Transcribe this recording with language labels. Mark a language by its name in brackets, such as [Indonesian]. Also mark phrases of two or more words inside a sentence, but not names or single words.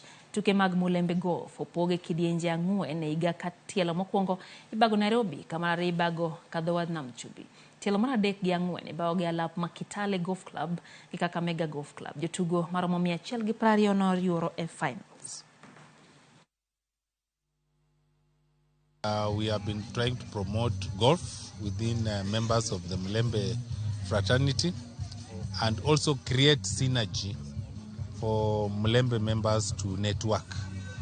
[Luo (Kenya and Tanzania)] Tuke mag Mulembe Golf opoge kidienje 4 e higa ka tielo mokwongo ibago Nairobi kama ibago kadhowadh nam chumbi. Tielo mar 3 gi 4 ibago gi alap ma Kitale Golf Club gi Kakamega Golf Club. Jotugo maromo 120 noyuoro e finals. [English] We have been trying to promote golf within members of the Mulembe fraternity and also create synergy for Mulembe members to network.